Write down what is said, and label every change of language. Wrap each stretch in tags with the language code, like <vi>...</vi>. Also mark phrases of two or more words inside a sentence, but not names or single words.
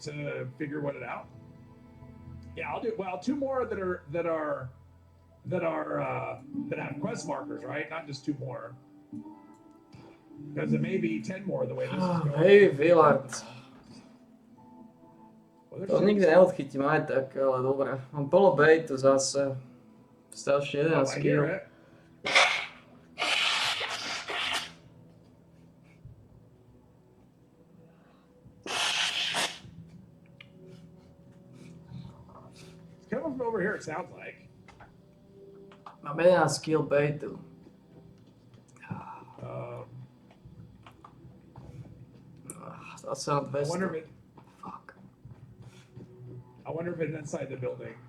<en>To figure what it out. Yeah, I'll do. Well, 2 more that have quest markers, right? Not just 2 more. Because it may be 10 more the way this is going.</en> <sk>Hej, Willard.</sk> <en>Well,</en> <sk>To nikdy neodchytím aj tak, ale dobre. Mám polo baitu zase. Ďalší 11</sk> <en>I hear</en> <sk>skill.</sk> <en>it. It's coming from over here, it sounds like.</en> <sk>Mám 11 skill baitu. Zase na</sk> <en>I wonder</en> <sk>200.</sk> <en>if it. Fuck. I wonder if it's inside the building.</en>